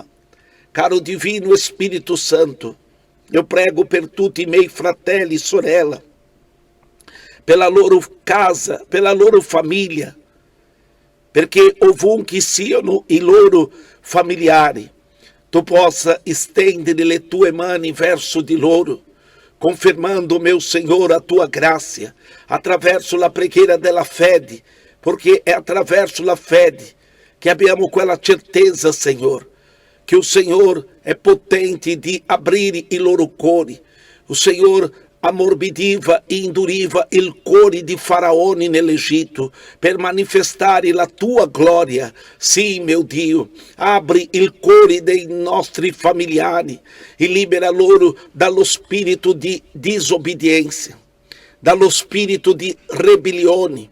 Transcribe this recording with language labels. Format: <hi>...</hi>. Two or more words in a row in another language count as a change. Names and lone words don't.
<it>Caro Divino Spirito Santo, io prego per tutti i miei fratelli e sorelle, per la loro casa, per la loro famiglia, perché ovunque siano i loro familiari, tu possa estendere le tue mani verso di loro, confermando,</it> <pt>meu Senhor, a tua graça,</pt> <it>attraverso la preghiera della fede,</it> <pt>porque é</pt> <it>attraverso la fede</it> <pt>que</pt> <it>abbiamo quella</it> <pt>certeza, Senhor, que o Senhor é potente de abrir</pt> <it>i loro cuori.</it> <pt>O Senhor</pt> <it>ammorbidiva e induriva il cuore di Faraone nell'Egitto per manifestare la tua gloria. Sì, mio Dio, apri il cuore dei nostri familiari e libera loro dallo spirito di disobbedienza, dallo spirito di ribellione.</it>